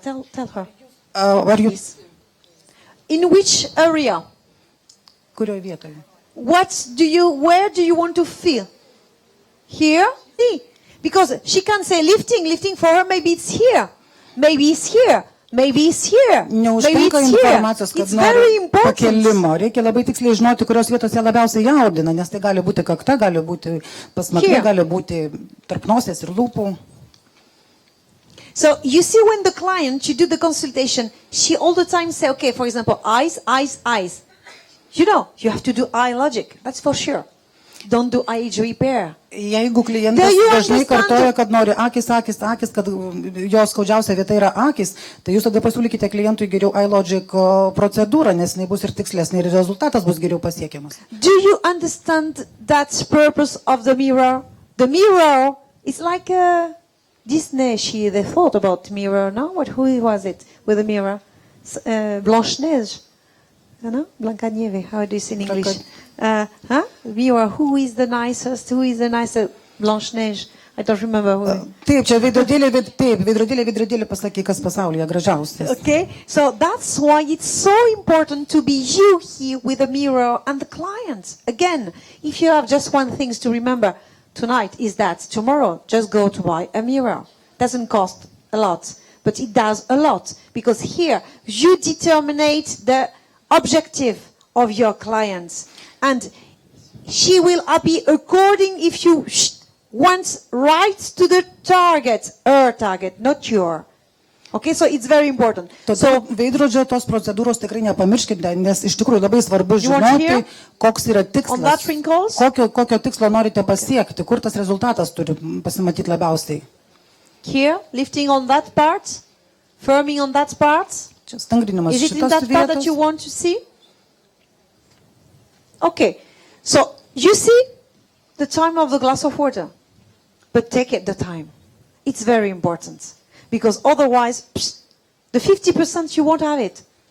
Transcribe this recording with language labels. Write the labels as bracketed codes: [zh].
[en] Tell her. Please. In which area? [lt] Kurioje vietoje? [en] Where do you want to feel? Here? See? Because she can say lifting for her, maybe it's here. Maybe it's here. Maybe it's here. [lt] Neužtenka informacijos, kad nori pakelimo. Reikia labai tiksliai žinoti, kurios vietos jie labiausiai jaudina, nes tai gali būti kakta, gali būti pasmakrė, gali būti tarp nosies ir lūpų. [en] So you see when the client, you do the consultation, she all the time say, okay, for example, eyes. You know, you have to do eye logic. That's for sure. Don't do age repair. [lt] Jeigu klientas dažnai kartoja, kad nori akis, kad jo skaudžiausia vieta yra akis, tai jūs tada pasiūlykite klientui geriau eye logic procedūrą, nes jinai bus ir tikslesnė ir rezultatas bus geriau pasiekiamas. [en] Do you understand that purpose of the mirror? The mirror is like a Disney. They thought about mirror, no? Who was it with the mirror? Blanche-Neige. No? Blanca-Nieve, how do you say in English? Mirror, who is the nicest? Who is the nicest? Blanche-Neige. I don't remember who. [lt] Taip, čia veidrodėlė pasakė, kas pasaulyje gražiausias. [en] Okay, so that's why it's so important to be you here with the mirror and the client. Again, if you have just one thing to remember tonight is that tomorrow just go to buy a mirror. Doesn't cost a lot, but it does a lot because here you determine the objective of your clients. And she will be according if you want right to the target, her target, not your. Okay, so it's very important. [lt] So veidrodžio tos procedūros tikrai nepamirškite, nes iš tikrųjų labai svarbu žinoti, koks yra tikslas, kokio tikslo norite pasiekti, kur tas rezultatas turi pasimatyti labiausiai. [en] Here, lifting on that part, firming on that part. [lt] Čia stangrinimas [en] Is it in that part that you want to see? Okay, so you see the time of the glass of water, but take it the time. It's very important because otherwise the 50% you won't have it.